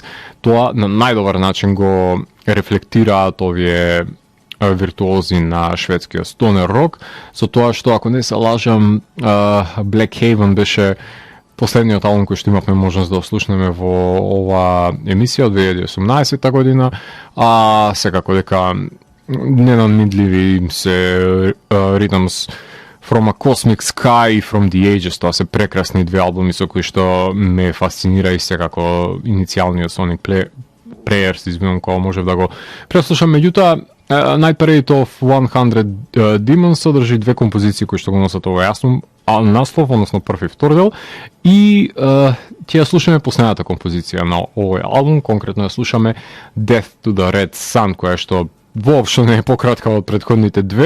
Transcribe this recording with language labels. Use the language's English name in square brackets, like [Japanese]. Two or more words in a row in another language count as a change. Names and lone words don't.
[Macedonian] Тоа на најдобар начин го рефлектираат овие виртуози на шведскиот стонер рок, со тоа што, ако не се лажам, Black Haven беше последниот албум кој што имавме можност да ослушнеме во ова емисија од 2018 година, а секако дека ненадмидливи се Rhythms From a Cosmic Sky и From the Ages, тоа се прекрасни две албуми со кои што ме фасцинира и секако иницијалниот Sonic Prayers, извинувам кога можев да го преслушам. Меѓутоа, Night Parade of 100 Demons содржи две композиции кои што го носат овој наслов, односно прв и втор дел, и ќе ја слушаме последната композиција на овој албум, конкретно ја слушаме Death to the Red Sun, која што воопшто не е пократка од претходните две.